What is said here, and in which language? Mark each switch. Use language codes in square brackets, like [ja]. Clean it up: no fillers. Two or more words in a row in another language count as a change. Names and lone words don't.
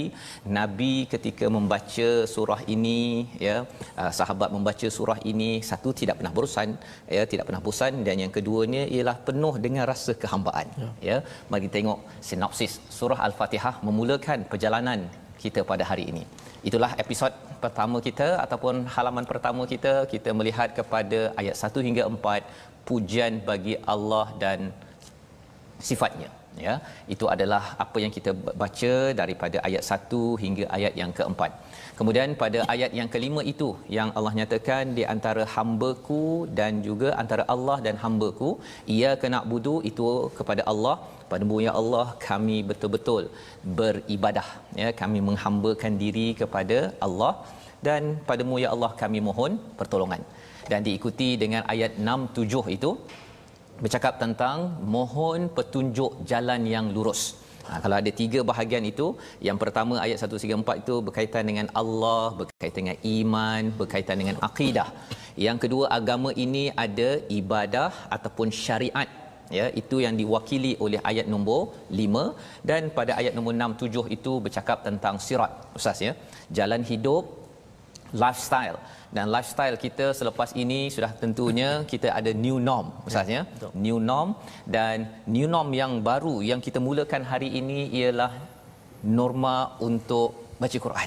[ms] Nabi ketika membaca surah ini, ya, sahabat membaca surah ini, satu tidak pernah bosan, dan yang keduanya ialah penuh dengan rasa kehambaan. Ya, mari tengok sinopsis surah Al-Fatihah memulakan perjalanan kita pada hari ini. Itulah episod pertama kita ataupun halaman pertama kita melihat kepada ayat 1 hingga 4, pujian bagi Allah dan sifatnya, ya. Itu adalah apa yang kita baca daripada ayat 1 hingga ayat yang keempat. Kemudian pada ayat yang kelima itu yang Allah nyatakan di antara hamba-Ku dan juga antara Allah dan hamba-Ku, [ar] iyyaka na'budu [ms] itu kepada Allah, padamu ya Allah kami betul-betul beribadah, ya, kami menghambakan diri kepada Allah, dan padamu ya Allah kami mohon pertolongan. Dan diikuti dengan ayat 6 7 itu bercakap tentang mohon petunjuk jalan yang lurus. Kalau ada tiga bahagian itu, yang pertama ayat 1 hingga 4 itu berkaitan dengan Allah, berkaitan dengan iman, berkaitan dengan akidah. Yang kedua, agama ini ada ibadah ataupun syariat, ya, itu yang diwakili oleh ayat nombor 5, dan pada ayat nombor 6 7 itu bercakap tentang sirat Ustaz, ya, jalan hidup, lifestyle. Dan lifestyle kita selepas ini sudah tentunya kita ada [en] new norm [ms] Ustaz, ya. [en] New norm, [ms] dan [en] new norm [ms] yang baru yang kita mulakan hari ini ialah norma untuk baca Quran.